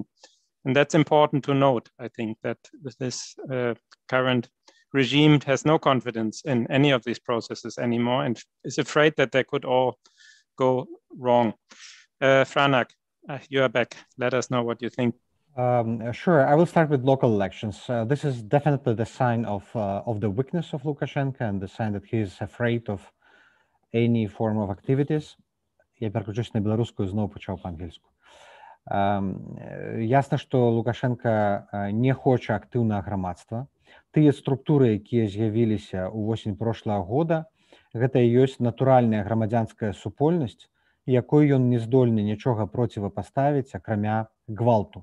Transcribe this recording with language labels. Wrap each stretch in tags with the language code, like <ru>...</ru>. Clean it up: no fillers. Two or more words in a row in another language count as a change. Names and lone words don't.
<en>And that's important to note, I think, that this current regime has no confidence in any of these processes anymore and is afraid that they could all go wrong. Franak, you are back. Let us know what you think. Sure, I will start with local elections. This is definitely the sign of the weakness of Lukashenko and the sign that he is afraid of any form of activities.</en> <be>Я переключусь на беларускую, зноў пачаў па-ангельску. Ясна, што Лукашенко не хоча актыўнага грамадства. Тыя структуры, якія з'явіліся ўвосень прошлага года, гэта і ёсць натуральная грамадзянская супольнасць, якой ён не здольны нічога процівапаставіць, акрамя гвалту.</be>